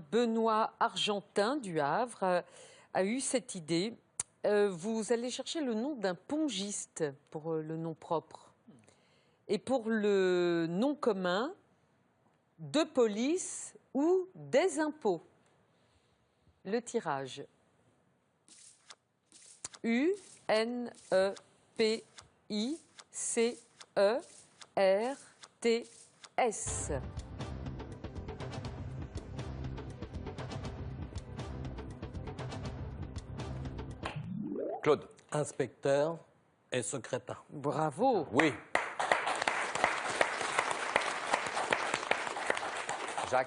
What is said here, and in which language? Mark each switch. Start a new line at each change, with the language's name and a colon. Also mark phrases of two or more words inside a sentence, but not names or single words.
French: Benoît Argentin du Havre a eu cette idée. Vous allez chercher le nom d'un pongiste pour le nom propre. Et pour le nom commun, de police ou des impôts. Le tirage. U-N-E-P-I-C-E-R-T-S. Claude. Inspecteur et secrétaire. Bravo. Oui. Jacques.